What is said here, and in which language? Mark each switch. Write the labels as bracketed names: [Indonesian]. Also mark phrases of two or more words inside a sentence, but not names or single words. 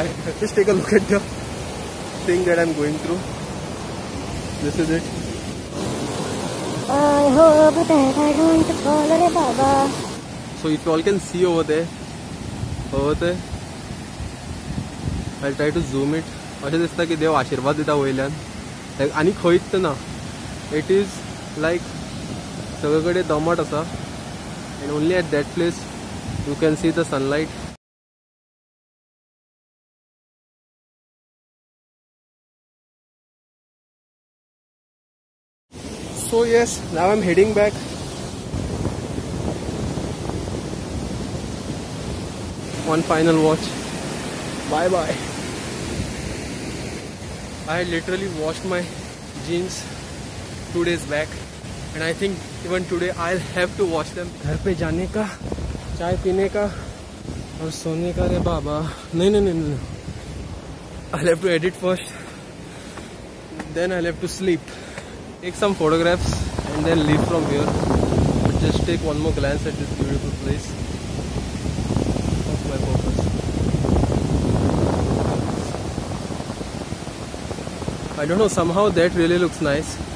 [English] Just take a look at the thing that I'm going through. This is it. I hope that I don't fall, [Konkani] re Baba. [English] So if you all can see over there, I'll try to zoom it. [Konkani] अशें दिसता की देव आशीर्वाद दिता वयल्यान. Like आनी खंयच ना. [English] It is like [Konkani] सगळे कडेन दमट आसा, [English] and only at that place you can see the sunlight. So yes, now I'm heading back. One final watch. Bye bye. I literally washed my jeans 2 days back, and I think even today I'll have to wash them. [Hindi] घर पे जाने का, चाय पीने का और सोने का रे बाबा. नहीं. [English] I'll have to edit first, then I'll have to sleep. Take some photographs and then leave from here. But just take one more glance at this beautiful place. Of my purpose. I don't know, somehow that really looks nice.